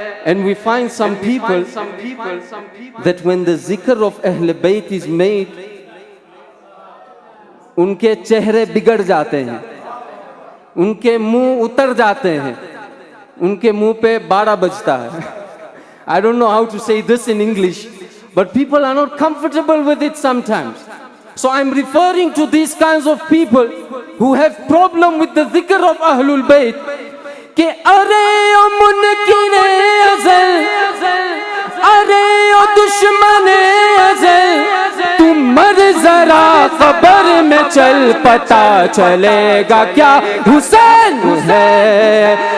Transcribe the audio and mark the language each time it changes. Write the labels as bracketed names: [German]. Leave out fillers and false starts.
[English] And we find some people that when the zikr of Ahl Bayt is made, [Urdu] ان کے چہرے بگڑ جاتے ہیں، ان کے منہ اتر جاتے ہیں، ان کے منہ پہ 12 بجتا ہے. [English] I don't know how to say this in English, but people are not comfortable with it sometimes. So I'm referring to these kinds of people who have problem with the dhikr of Ahlul Bayt. [Urdu] کہ ارے او منکر ازل، ارے او دشمن ازل، تم مر ذرا قبر میں چل، پتہ چلے گا کیا حسین ہے.